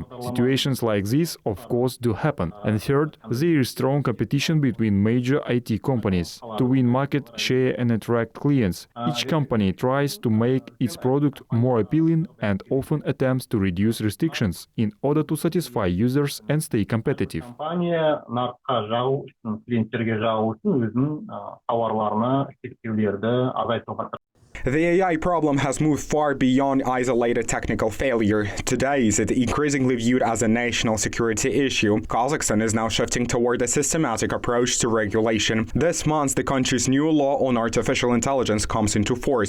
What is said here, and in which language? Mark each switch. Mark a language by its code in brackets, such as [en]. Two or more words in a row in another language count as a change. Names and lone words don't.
[en] Situations like this, of course, do happen. And third, there is strong competition between major IT companies. To win market share and attract clients, each company tries to make its product more appealing and often attempts to reduce restrictions in order to satisfy users and stay competitive. [kk] Компания нарыққа жағу үшін, клиенттерге жағу үшін өзінің тауарларына шектеулерді азайтуға тырысады. [en] The AI problem has moved far beyond isolated technical failure. Today, it is increasingly viewed as a national security issue. Kazakhstan is now shifting toward a systematic approach to regulation. This month, the country's new law on artificial intelligence comes into force.